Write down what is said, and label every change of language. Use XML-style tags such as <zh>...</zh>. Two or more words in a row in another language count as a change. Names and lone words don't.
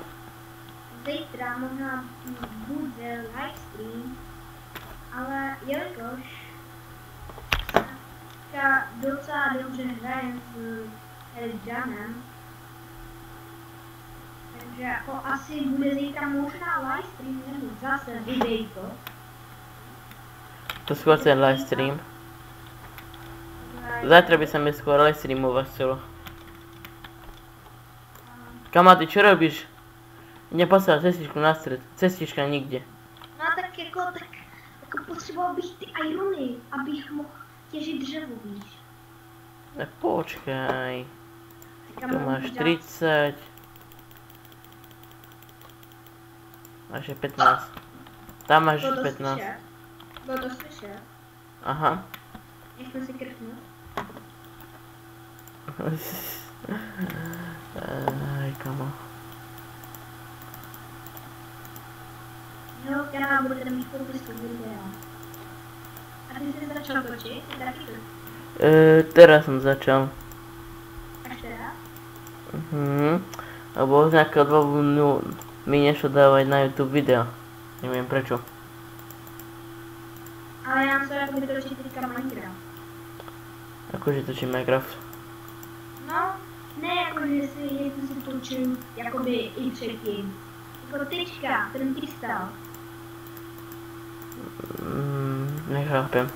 <cs>Zítra možná bude livestream, ale jelikož docela dobře hrajem s Janem, takže jako asi bude zítra možná livestream nebo zase videjko.</cs> <sk>To skôr ten livestream. Zajtra by sa mi skôr livestreamovať chcelo. Kama, ty čo robíš? Neposlal cestičku na stred. Cestička nikde. No tak jako potřeboval bych ty irony, abych mohl těžit dřevo, víš. Tak počkaj. Kam Tu máš 30. Máš je 15. Tam máš 15.</sk> <cs>Bylo to slyšet? Aha. Nechme si krknout.</cs> <sk>Aj, kamo.</sk> <cs>Jo, kanál budete mít popisku videa. A ty jsi začal točit? Ty taky to?</cs> <sk>Teraz som začal.</sk> <cs>Až teda?</cs> <sk>Lebo z nejakého dôvodu mi nešlo dávať na YouTube video. Neviem prečo.</sk> <cs>Ale já jsem jako točit teďka Minecraft.</cs> <sk>Akože točím Minecraft.</sk> <cs>No, ne jako, že si točil jakoby i předtím. Jako teďka, ten krystal.</cs> <sk>Nechápem.</sk>